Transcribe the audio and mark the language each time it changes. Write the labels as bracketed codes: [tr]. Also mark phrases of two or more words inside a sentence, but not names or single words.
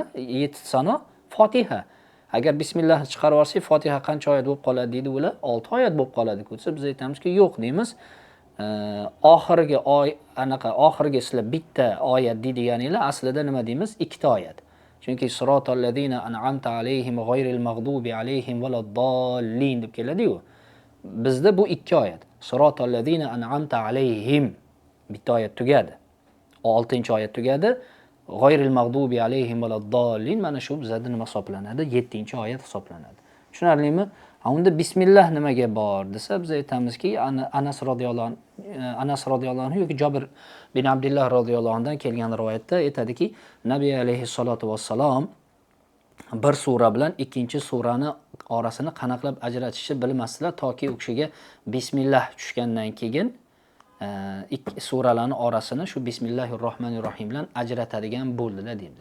[uz] 7 sano Fotiha. Agar bismillah chiqarib olsak, Fotiha qancha oyat bo'lib qoladi deydi ular? 6 oyat bo'lib qoladi desa, biz aytamizki, yo'q deymiz. Oxirgi sizlar bitta oyat deydiganinglar aslida nima deymiz? 2 ta oyat. Chunki [ar] صراط الذين أنعمت عليهم غير المغضوب عليهم ولا الضالين [uz] deb keladi-ku. Bizda bu 2 oyat. [ar] صراط الذين أنعمت عليهم [uz] bitta oyat tugadi. 6-oyat tugadi. [ar] غير المغضوب عليهم ولا الضالين [uz] mana shu bizda nima hisoblanadi? 7-oyat hisoblanadi. Tushunarlimi? Unda bismillah nimaga bor desa, biz aytamizki, Anas radhiyallohu anhu yoki Jabir bin Abdullah radhiyallohu anhudan kelgan rivoyatda aytadiki, Nabiy alayhissalatu vassalom bir sura bilan ikkinchi surani orasini qanaqlab ajratishni bilmasdilar, toki u kishiga bismillah tushgandan keyin ikki suralarning orasini shu [ar] بسم الله الرحمن الرحيم [uz] bilan ajratadigan bo'ldilar deymiz.